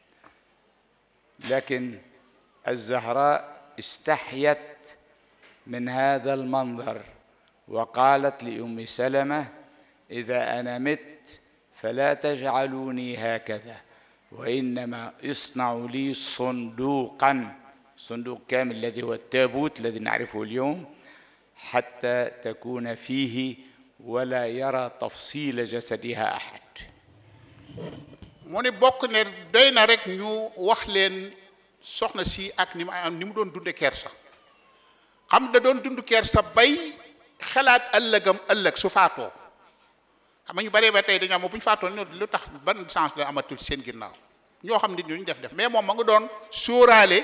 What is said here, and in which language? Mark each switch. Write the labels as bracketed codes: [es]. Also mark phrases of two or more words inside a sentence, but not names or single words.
[ar] لكن الزهراء استحيت من هذا المنظر وقالت لأم سلمة: إذا أنا مت فلا تجعلوني هكذا، وإنما اصنعوا لي صندوقا، صندوق كامل الذي هو التابوت الذي نعرفه اليوم، حتى تكون فيه ولا يرى تفصيل جسدها أحد. [wo] mu ne bokk ne doy na rek ñu wax leen soxna si ak ni mu doon dunde kersa xam da doon dund kersa bay xalaat ëllëg su faatoo xam nga ñu baree ba tey dañu am bu ñu faatoo lu tax ban sens la amatul seen ginnaaw ñoo xam nit ñu def mais moom ma nga doon sóoraale